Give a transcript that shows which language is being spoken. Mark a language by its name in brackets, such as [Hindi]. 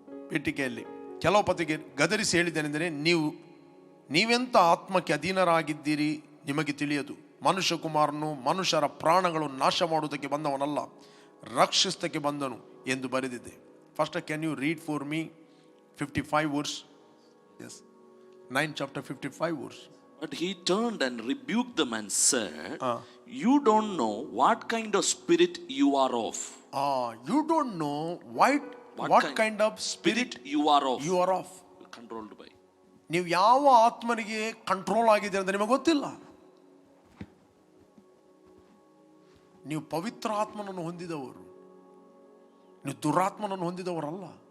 [Kannada] ಪೀಠಿಕೆಯಲ್ಲಿ ಕೆಲವು ಪತಿಗೆ ಗದರಿಸಿ ಹೇಳಿದ್ದೇನೆಂದರೆ, ನೀವೆಂತ ಆತ್ಮಕ್ಕೆ ಅಧೀನರಾಗಿದ್ದೀರಿ ನಿಮಗೆ ತಿಳಿಯದು. ಮನುಷ್ಯ ಕುಮಾರನು ಮನುಷ್ಯರ ಪ್ರಾಣಗಳನ್ನು ನಾಶ ಮಾಡುವುದಕ್ಕೆ ಬಂದವನಲ್ಲ, ರಕ್ಷಿಸಕ್ಕೆ ಬಂದನು ಎಂದು ಬರೆದಿದೆ. [English] First can you read for me 55 verse? Yes, 9 chapter 55 verse. But he turned and rebuked them and said, you don't know what kind of spirit you are of. You don't know what kind of spirit you are of. You are of. Controlled by. [Kannada] ನೀವು ಯಾವ ಆತ್ಮನಿಗೆ control ಆಗಿದೆ ಅಂತ ನಿಮಗೆ ಗೊತ್ತಿಲ್ಲ. ನೀವು ಪವಿತ್ರ ಆತ್ಮನನ್ನು ಹೊಂದಿದವರು, ನೀವು ದುರಾತ್ಮನನ್ನು ಹೊಂದಿದವರಲ್ಲ.